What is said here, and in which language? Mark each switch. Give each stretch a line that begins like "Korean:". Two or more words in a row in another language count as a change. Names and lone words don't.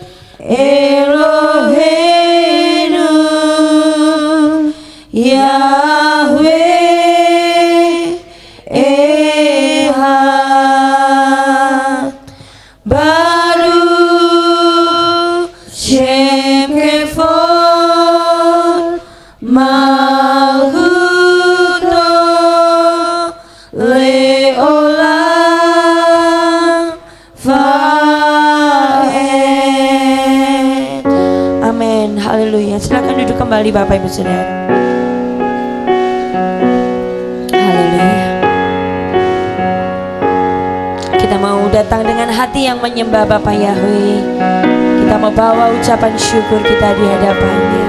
Hebrew: אלוהינו יהוה אחד ברוך שם כבוד מלכותו לעולם ועד.
Indonesian: Amin. Haleluya. Silakan duduk kembali Bapak Ibu Saudara. Haleluya. Kita mau datang dengan hati yang menyembah Bapak Yahweh. Kita mau bawa ucapan syukur kita di hadapannya.